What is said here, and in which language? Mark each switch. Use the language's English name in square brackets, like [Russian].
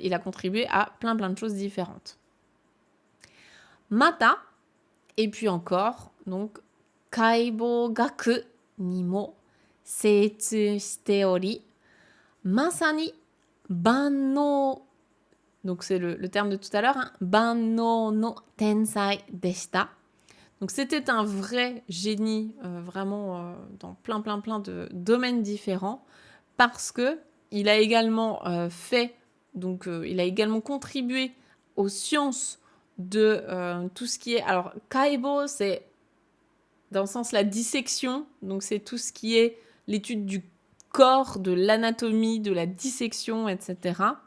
[French] Il a contribué à plein de choses différentes. [Japanese] Mata, [French] et puis encore, donc, [Japanese] kaibogaku ni mo 精通しており、まさに万能、 [French] donc c'est le terme de tout à l'heure, hein, [Japanese] 万能の天才でした。 [French] Donc c'était un vrai génie, vraiment dans plein de domaines différents, parce que il a également il a également contribué aux sciences de tout ce qui est... Alors, kaibo, c'est dans le sens la dissection, donc c'est tout ce qui est l'étude du corps, de l'anatomie, de la dissection, etc.